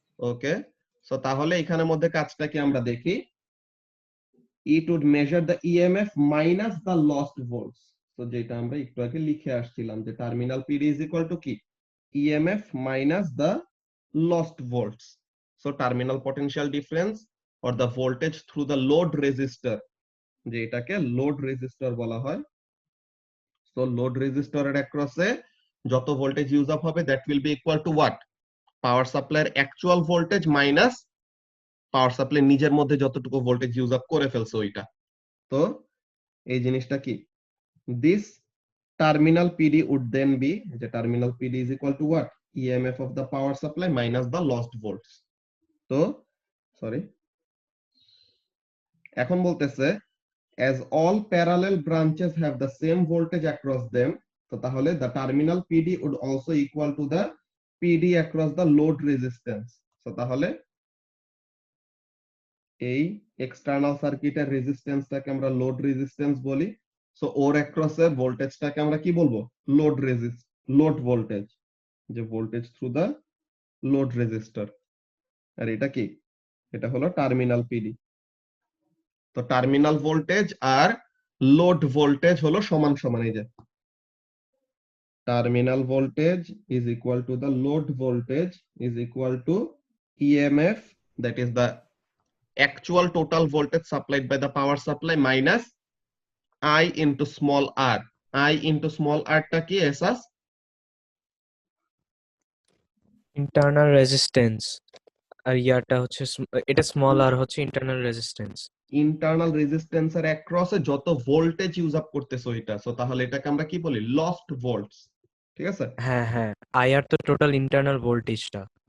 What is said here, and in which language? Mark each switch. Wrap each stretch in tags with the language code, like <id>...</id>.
<bn>ওকে, so তাহলে এখানের মধ্যে কাজটা কি আমরা দেখি,</bn> <en>it would measure the EMF minus the lost volts।</en> <bn>তো যেটা আমরা একটু আগে লিখে আসছিলাম যে terminal</bn> <en>PD is equal to</en> <bn>কি,</bn> <en>EMF minus the lost volts। So terminal potential difference or the voltage through the load resistor,</en> <bn>যে এটাকে লোড রেজিস্টর বলা হয়। So লোড রেজিস্টরের অ্যাক্রসে যত ভোল্টেজ ইউজ আপ হবে</bn> <en>that will be equal to what,</en> <bn>power সাপ্লাইয়ের actual voltage minus power supply নিজের মধ্যে যতটুকু voltage use up করে ফেলছে ওইটা। তো এই জিনিসটা কি,</bn> <en>this terminal PD would then be, the terminal PD is equal to what, EMF of the power supply minus the lost volts।</en> <bn>তো সরি, এখন বলতেছে</bn> <en>as all parallel branches have the same voltage across them, তো তাহলে the terminal PD would also equal to the PD across the load resistance।</en> <bn>তো তাহলে এই external সার্কিটের রেজিস্ট্যান্সটাকে আমরা লোড রেজিস্ট্যান্স বলি। সো ওর অ্যাক্রসে ভোল্টেজটাকে আমরা কি বলবো, লোড ভোল্টেজ। যে voltage through the load resistor, আর এটা কি, এটা হলো টার্মিনাল পিডি। তো টার্মিনাল ভোল্টেজ আর লোড ভোল্টেজ হলো সমান সমান, এই যে terminal voltage is equal to the load voltage is equal to EMF,</bn> <en>that is the actual total voltage supplied by the power supply minus I into small r. I into small r</en> <bn>টা কি Asus? Internal resistance, আর ইয়াটা হচ্ছে এটা small আর হচ্ছে internal resistance. Internal রেজিস্ট্যান্সের অ্যাক্রসে যত voltage use up করতেছে ওইটা, সো তাহলে এটাকে আমরা কি বলি, লস্ট ভোল্টস। ঠিক আছে, হ্যাঁ হ্যাঁ, আইআর তো টোটাল ইন্টারনাল ভোল্টেজটা।</bn>